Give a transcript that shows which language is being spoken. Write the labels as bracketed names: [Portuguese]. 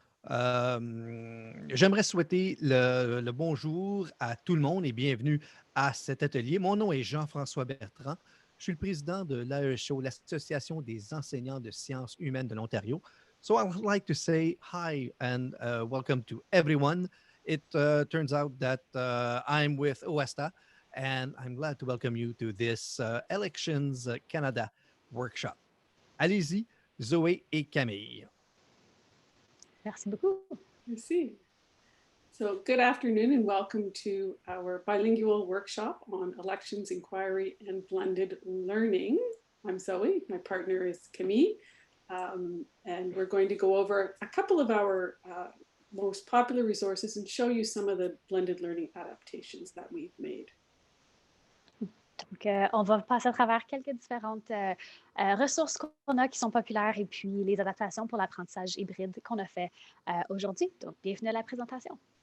[French] J'aimerais souhaiter le bonjour à tout le monde et bienvenue à cet atelier. Mon nom est Jean-François Bertrand. Je suis le président de l'AESHO, l'Association des enseignants de sciences humaines de l'Ontario. [English] So I would like to say hi and welcome to everyone. It turns out that I'm with OESTA, and I'm glad to welcome you to this Elections Canada workshop. [French] Allez-y, Zoé et Camille. Merci beaucoup. Merci. [English] So good afternoon and welcome to our bilingual workshop on elections, inquiry, and blended learning. I'm Zoe, my partner is Camille, and we're going to go over a couple of our most popular resources and show you some of the blended learning adaptations that we've made. [French] Donc, on va passer à travers quelques différentes ressources qu'on a qui sont populaires et puis les adaptations pour l'apprentissage hybride qu'on a fait aujourd'hui. Donc, bienvenue à la présentation.